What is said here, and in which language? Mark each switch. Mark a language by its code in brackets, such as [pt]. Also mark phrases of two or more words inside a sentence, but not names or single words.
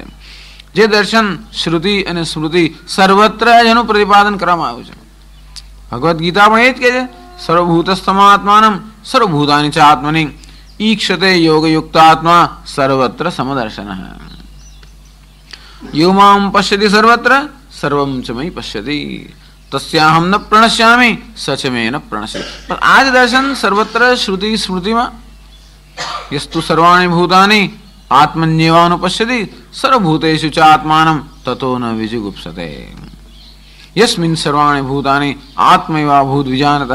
[gu] જે દર્શન શ્રુતિ અને સ્મૃતિ સર્વત્ર એનું પ્રતિપાદન કરવામાં આવ્યું છે. ભગવદ્ ગીતા પણ એ જ કહે છે, [sa] सर्वभूतस्थमात्मानम सर्वभूतानि च आत्मनि ईक्षते योगयुक्तात्मा सर्वत्र समदर्शन. यो माम पश्यति सर्वत्र सर्वम च मयि पश्यति तस्याहम न प्रणश्यामि स च मे न प्रणश्यति. [gu] પણ આ જ દર્શન સર્વત્ર શ્રુતિ સ્મૃતિમાં [sa] यस्तु सर्वाणि भूतानि आत्मन्येवानुपश्यति सर्वभूतेषु च आत्मानम ततो न विजुगुप्सते. यस्मिन सर्वाणि भूतानि आत्मैवा भूत विजानतः.